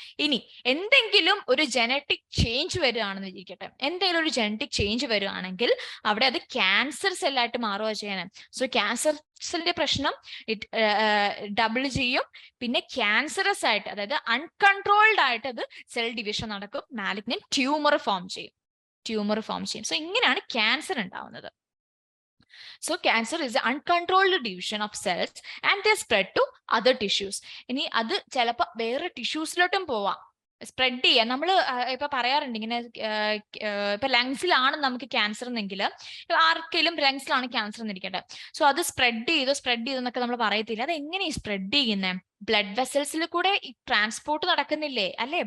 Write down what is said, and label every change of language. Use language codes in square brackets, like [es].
[ml] ഇനി എന്തെങ്കിലും ഒരു ജനറ്റിക് ചേഞ്ച് വരികയാണെന്ന് ഇരിക്കട്ടെ, എന്തെങ്കിലും ഒരു ജനറ്റിക് ചേഞ്ച് വരികയാണെങ്കിൽ അവിടെ അത് ക്യാൻസർ സെല്ലായിട്ട് മാറുക ചെയ്യണം. സോ ക്യാൻസർ സെല്ലിന്റെ പ്രശ്നം ഡബിൾ ചെയ്യും, പിന്നെ ക്യാൻസറസ് ആയിട്ട്, അതായത് അൺകൺട്രോൾഡ് ആയിട്ട് അത് സെൽ ഡിവിഷൻ നടക്കും, മാലിഗ്നന്റ് ട്യൂമർ ഫോം ചെയ്യും. സോ ഇങ്ങനെയാണ് ക്യാൻസർ ഉണ്ടാവുന്നത്. [en] So cancer is the uncontrolled division of cells and they spread to other tissues. [ml] ഇനി അത് ചിലപ്പോൾ വേറെ ടിഷ്യൂസിലോട്ടും പോവാം സ്പ്രെഡ് ചെയ്യാൻ നമ്മൾ ഇപ്പൊ പറയാറുണ്ട് ഇങ്ങനെ ഇപ്പൊ ലങ്സിലാണ് നമുക്ക് ക്യാൻസർ എന്നെങ്കിൽ ആർക്കെങ്കിലും ലങ്സിലാണ് ക്യാൻസർ എന്നിരിക്കട്ടെ, സോ അത് സ്പ്രെഡ് ചെയ്തു എന്നൊക്കെ നമ്മൾ പറയത്തില്ല. അത് എങ്ങനെയാണ് സ്പ്രെഡ് ചെയ്യുന്നത്? ബ്ലഡ് വെസൽസിൽ കൂടെ ട്രാൻസ്പോർട്ട് നടക്കുന്നില്ലേ, അല്ലെ?